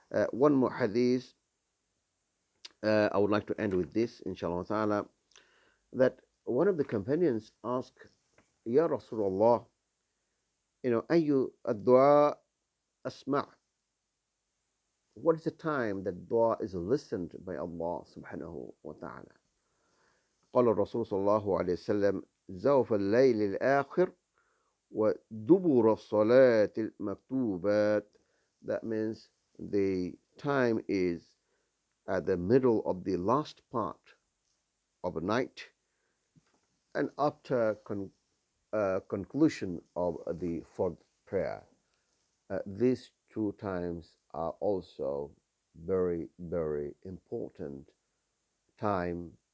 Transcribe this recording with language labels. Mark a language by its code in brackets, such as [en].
[en] One more hadith, I would like to end with this, inshallah ta'ala, that one of the companions asked, Ya Rasulullah, [ar] ayu ad-dua asma', [en] what is the time that dua is listened by Allah subhanahu wa ta'ala? [ar] قال الرسول صلى الله عليه وسلم زوف الليل الآخر ودبر الصلاة المكتوبات. [en] That means the time is at the middle of the last part of a night and after conclusion of the fourth prayer. These two times are also very, very important time.